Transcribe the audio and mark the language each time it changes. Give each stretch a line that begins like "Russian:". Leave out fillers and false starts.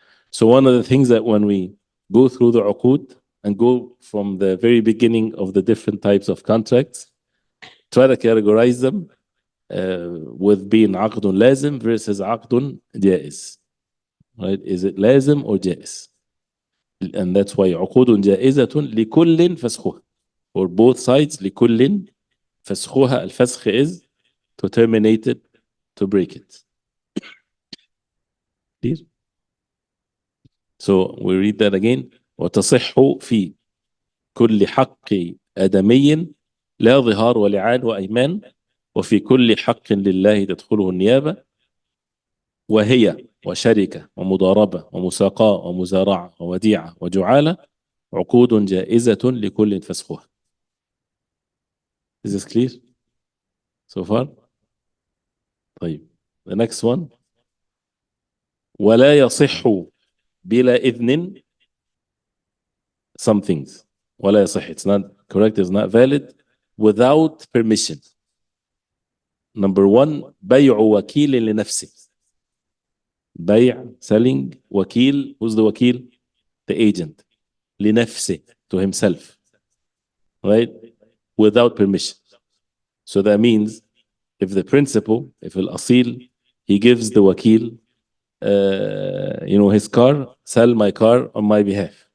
English: So one of the things that when we go through the عقود and go from the very beginning of the different types of contracts, try to categorize them with being
Arabic: عقد لازم
English: versus
Arabic: عقد جائز.
English: Right? Is it لازم or جائز? And that's why
Arabic: عقود جائزة لكل فسخها.
English: For both sides,
Arabic: لكل فسخها.
English: الفسخ is to terminate it, to break it. Clear? So we read that again.
Arabic: وتصح في كل حق آدمي لا ظهار ولعان وأيمان وفي كل حق لله تدخله النيابة وهي وشركة ومضاربة ومساقاة ومزارعة ووديعة وجعالة عقود جائزة لكل فسخها.
English: Is this clear so far? طيب. The next one.
Arabic: ولا يصح بلا إذن.
English: Some things.
Arabic: ولا يصح.
English: It's not correct. It's not valid without permission. Number one,
Arabic: بيع وكيل لنفسه. بيع, selling, وكيل.
English: Who's the وكيل? The agent. لنفسه, to himself. Right? Without permission. So that means if the principal, if al-asil, he gives the wakil, his car, sell my car on my behalf.